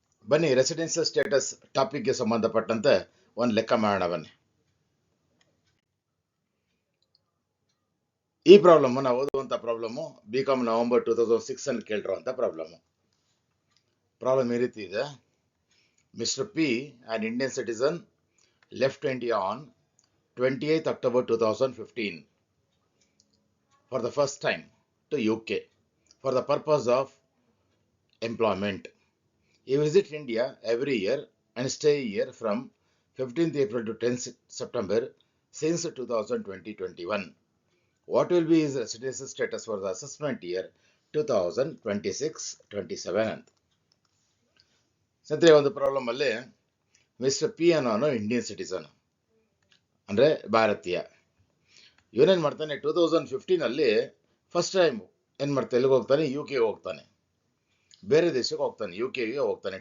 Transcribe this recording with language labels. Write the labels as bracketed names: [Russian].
[Kannada] ಬನ್ನಿ, residential status ಟಾಪಿಕ್ಗೆ ಸಂಬಂಧಪಟ್ಟಂತೆ ಒಂದು ಲೆಕ್ಕ ಮಾಡೋಣ. ಬನ್ನಿ, ಈ ಪ್ರಾಬ್ಲಮ್ ನಾವು ಓದುವಂತ ಪ್ರಾಬ್ಲಮ್ ಬಿಕಾಮ್ ನವೆಂಬರ್ 2006 ಅಲ್ಲಿ ಕೇಳಿರುವಂತ ಪ್ರಾಬ್ಲಮ್ ಈ ರೀತಿ ಇದೆ. [English] Mister P, an Indian citizen, left India on 28th October 2015 for the first time to UK for the purpose of employment. He visit India every year and stay here from 15th April to 10th September since 2020-21. What will be his residency status for the assessment year 2026-27 ಅಂತ. [Kannada] ಸದ್ಯ ಒಂದು problem ಅಲ್ಲಿ mister P ಅನ್ನೋನು Indian citizen, ಅಂದ್ರೆ ಭಾರತೀಯ. ಇವನೇನ್ ಮಾಡ್ತಾನೆ, 2015 ಅಲ್ಲಿ first time ಏನ್ ಮಾಡ್ತಾನೆ, ಎಲ್ಲಿಗೆ ಹೋಗ್ತಾನೆ, UK ಹೋಗ್ತಾನೆ, ಬೇರೆ ದೇಶಕ್ಕೆ ಹೋಗ್ತಾನೆ, UK ಹೋಗ್ತಾನೆ.